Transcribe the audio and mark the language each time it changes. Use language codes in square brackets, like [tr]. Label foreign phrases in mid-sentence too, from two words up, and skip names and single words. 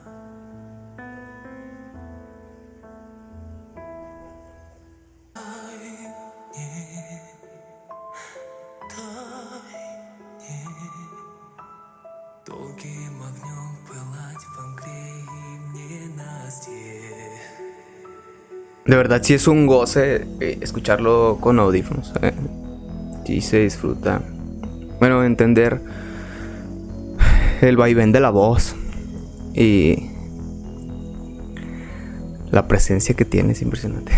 [ru] Долгим огнем пылать во мгле и в ненастье. [es] De verdad sí es un goce escucharlo con audífonos. Sí se disfruta. Bueno, entender el vaivén de la voz y la presencia que tiene es impresionante.